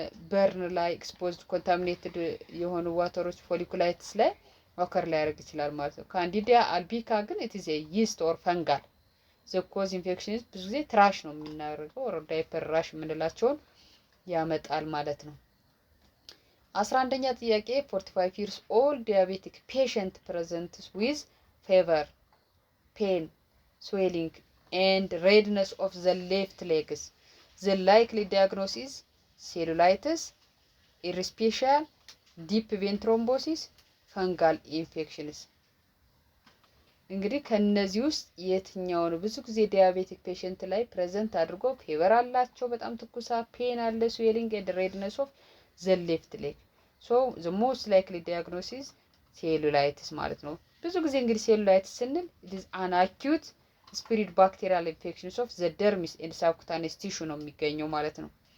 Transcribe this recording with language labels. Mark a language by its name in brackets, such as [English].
[Amharic] በርን ላይ ኤክስፖዝድ ኮንታሚኔትድ የሆኑ ዋተሮች ፎሊኩላይትስ ላይ ኦከር ሊያደርግ ይችላል ማለት ነው። ካንዲዲያ አልቢካ ግን ኢት ኢዝ ኤ ይስት ኦር ፈንጋል ዘ ኮዝ ኢንፌክሽን ብዙ ጊዜ ትራሽ ነው የምናደርገው ኦር ዳይፐር ራሽ የምንላቸውን ያመጣል ማለት ነው። 11ኛ ጥያቄ [English] 45 years old diabetic patient presents with fever, pain, swelling and redness of the left legs. The likely diagnosis cellulitis, erythema, deep vein thrombosis, fungal infections. [Amharic] እንግዲህ ከነዚህ ውስጥ የትኛው ነው ብዙ ጊዜ ዲያቤቲክ ፔሸንት ላይ ፕሬዘንት አድርጎ ፌቨር አላቸው፣ በጣም ትኩሳ፣ ፔን አለ፣ ስዌሊንግ ኤንድ ሬድነስ ኦፍ ዘ ሌፍት ሌግ። ሶ ዘ ሞስት ላይክሊ ዲያግኖሲስ ሴሉላይቲስ ማለት ነው። ብዙ ጊዜ እንግዲህ ሴሉላይቲስ ስንል ኢት ኢዝ አን አኪዩት ስፒሪድ ባክቴሪያል ኢንፌክሽንስ ኦፍ ዘ ደርሚስ ኤንድ ሳብኩታኔስ ቲሹ ነው የሚገኘው ማለት ነው።